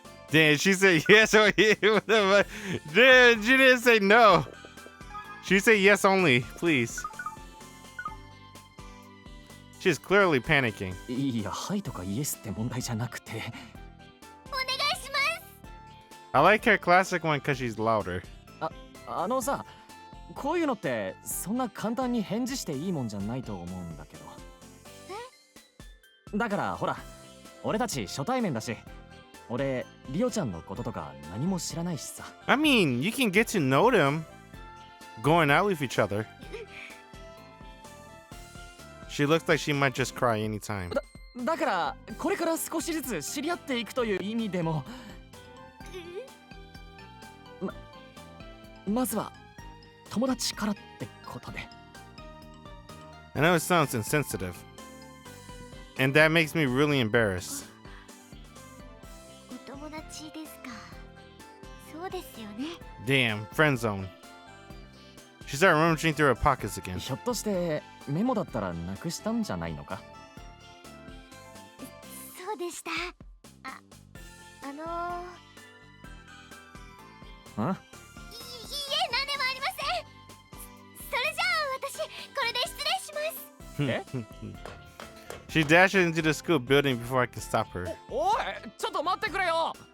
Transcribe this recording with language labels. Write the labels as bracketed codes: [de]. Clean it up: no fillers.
[en] Damn, she said yes or Damn, she didn't say no. She said yes only, please. She's clearly panicking. [ja] いや、はいとかイエスって問題じゃなくて。お願いします。 [en] I like her classic one because she's louder. [ja] あのさ、こういうのってそんな簡単に返事していいもんじゃないと思うんだけど。だからほら、俺たち初対面だし、俺リオちゃんのこととか何も知らないしさ。 [en] I mean, you can get to know them going out with each other. She looks like she might just cry anytime. [ja] だからこれから少しずつ知り合っていくという意味でも、まずは友達からってことで。 [en] I know it sounds insensitive. And that makes me really embarrassed. [ja] お友達ですか。そうですよね。 [en] Damn, friend zone. She started rummaging through her pockets again. [ja] ひょっとしてメモだったらなくしたんじゃないのか。そうでした。あのん？いいえ、何でもありません。それじゃあ私これで失礼します。 [en] She dashes into the school building before I can stop her. [ja] おい、ちょっと待ってくれよ。